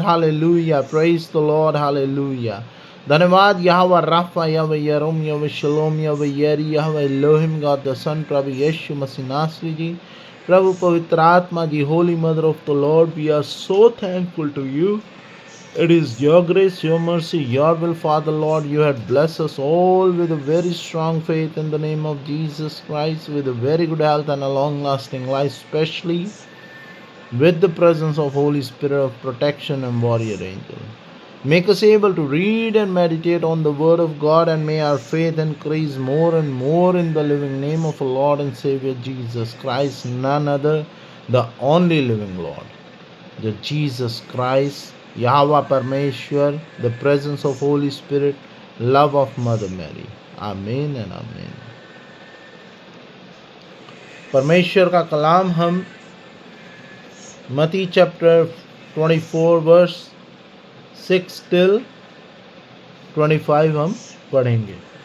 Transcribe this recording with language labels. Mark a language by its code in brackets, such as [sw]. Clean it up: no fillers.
[en] Hallelujah, praise the lord. Hallelujah. धन्यवाद Jehovah Rapha, Jehovah यरोम, Jehovah Shalom, Jehovah Jireh, Jehovah Elohim, God the son, प्रभु यीशु मसीह नासरी जी, प्रभु पवित्र आत्मा जी, holy mother of the lord, we are so thankful to you. It is your grace, your mercy, your will, Father Lord. You have blessed us all with a very strong faith in the name of Jesus Christ, with a very good health and a long-lasting life, especially with the presence of Holy Spirit of protection and warrior angel. Make us able to read and meditate on the Word of God, and may our faith increase more and more in the living name of our Lord and Savior Jesus Christ, none other, the only living Lord, the Jesus Christ, Yahweh Parmeshwar, the presence of Holy Spirit, love of Mother Mary. Amen and Amen. [hi] परमेश्वर का कलाम हम मती chapter 24 verse 6 till 25 हम पढ़ेंगे।